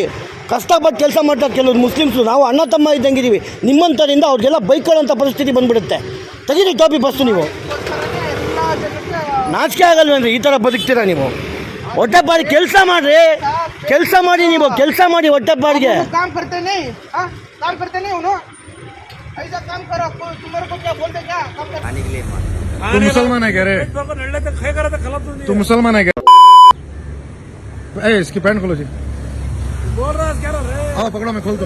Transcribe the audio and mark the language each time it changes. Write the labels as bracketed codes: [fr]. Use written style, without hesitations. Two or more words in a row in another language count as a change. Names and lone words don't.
[kn] ಕಷ್ಟಪಟ್ಟು ಕೆಲಸ ಮಾಡ್ತಾರೆ ಕೆಲವರು ಮುಸ್ಲಿಮ್ಸು. ನಾವು ಅಣ್ಣ ತಮ್ಮ ಇದ್ದಂಗಿದ್ದೀವಿ. ನಿಮ್ಮಂಥರಿಂದ ಅವ್ರಿಗೆಲ್ಲ ಬೈಕೊಳ್ಳೋಂಥ ಪರಿಸ್ಥಿತಿ ಬಂದುಬಿಡುತ್ತೆ. ತೆಗೀರಿ ಟೋಪಿ ಫಸ್ಟು ನೀವು. ನಾಚಿಕೆ ಆಗಲ್ವೇನ್ರಿ? ಈ ಥರ ಬದುಕ್ತೀರಾ ನೀವು? ಹೊಟ್ಟೆಪಾಡಿ ಕೆಲಸ ಮಾಡಿರಿ, ನೀವು ಕೆಲಸ ಮಾಡಿ ಹೊಟ್ಟೆಪಾಡಿಗೆ. [hi] तू मुसलमान है क्या रे? तू मुसलमान है क्या? इसकी पैंट खोलो जी। बोल रहा है क्या रे? आओ पकड़ो, मैं खोलता हूँ।